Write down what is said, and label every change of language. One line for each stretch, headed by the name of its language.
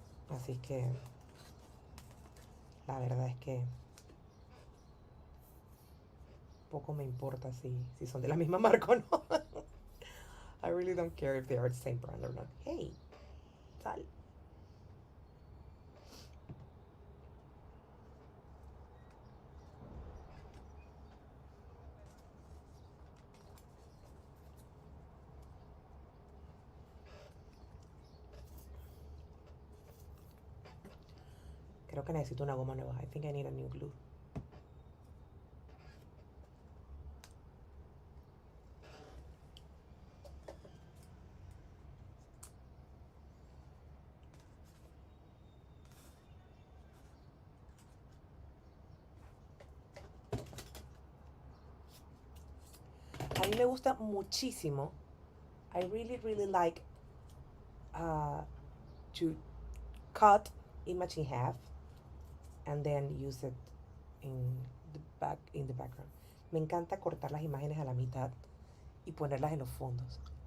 Spanish: Así que la verdad es que poco me importa si son de la misma marca o no.
English: I really don't care if they are the same brand or not. Hey,
Spanish: sal. Creo que necesito una goma nueva.
English: I think I need a new glue.
Spanish: A mí me gusta muchísimo.
English: I really, really like to cut image in half and then use it in the background.
Spanish: Me encanta cortar las imágenes a la mitad y ponerlas en los fondos.